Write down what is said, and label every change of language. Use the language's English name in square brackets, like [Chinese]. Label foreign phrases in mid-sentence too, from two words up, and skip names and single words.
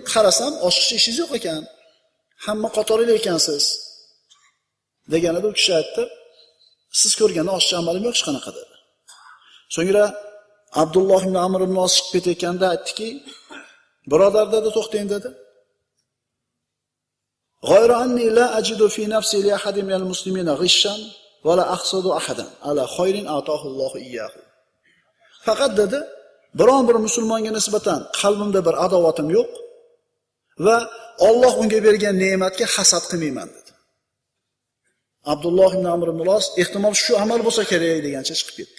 [Uzbek] Qarasam, oshiqcha ishingiz yo'q ekan. Hamma qatorida ekansiz. Deganida u kishi aytdi, siz ko'rganda oshiqcha amalim yo'q hech qanaqa dedi. So'ngra Abdulloh ibn Amr ibn al-Os chiqib ketayotganda aytdiki, birodar dedi, to'xtang dedi. [Arabic] غير أني لا أجد في نفسي لأحد من المسلمين غشا ولا أحسد أحدا على خير أعطاه الله إياه. [Uzbek] Faqat dedi, biron bir musulmonga nisbatan qalbimda bir adovatim yo'q va Alloh unga bergan ne'matga hasad qilmayman dedi. Abdulloh ibn Amr ibn al-Os ehtimol shu amal bo'lsa kerak degancha chiqib ketdi.